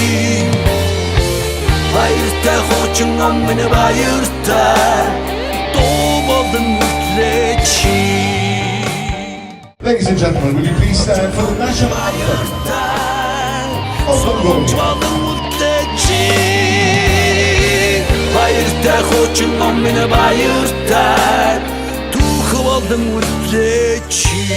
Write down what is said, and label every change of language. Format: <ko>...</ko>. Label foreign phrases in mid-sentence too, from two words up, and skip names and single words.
<mn>баяртай хуучин он минь баяртай дуу болон хүлээчи</mn> <en>Ladies and gentlemen, will you please stand for the national anthem?</en> <mn>сургамж болон хүлээчи баяртай хуучин он минь баяртай түүх болон хүлээчи</mn>